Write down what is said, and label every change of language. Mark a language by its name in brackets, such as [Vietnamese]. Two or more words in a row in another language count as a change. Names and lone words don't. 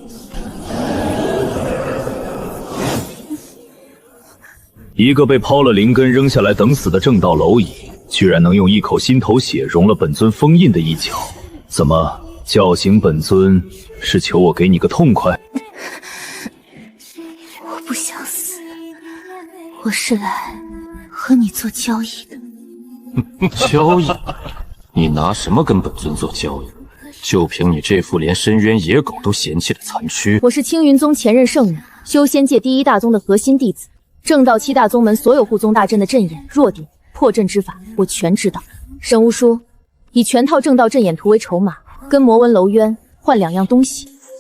[Chinese] 一個被拋了靈根扔下來等死的正道螻蟻，居然能用一口心頭血融了本尊封印的一角，怎麼叫醒本尊是求我給你個痛快？我不想死，我是來和你做交易的。交易？你拿什麼跟本尊做交易？就憑你這副連深淵野狗都嫌棄的殘軀？我是青雲宗前任聖女，修仙界第1大宗的核心弟子，正道7大宗門所有護宗大陣的陣眼、弱點、破陣之法，我全知道。沈無書，以全套正道陣眼圖為籌碼，跟魔紋樓淵換2樣東西。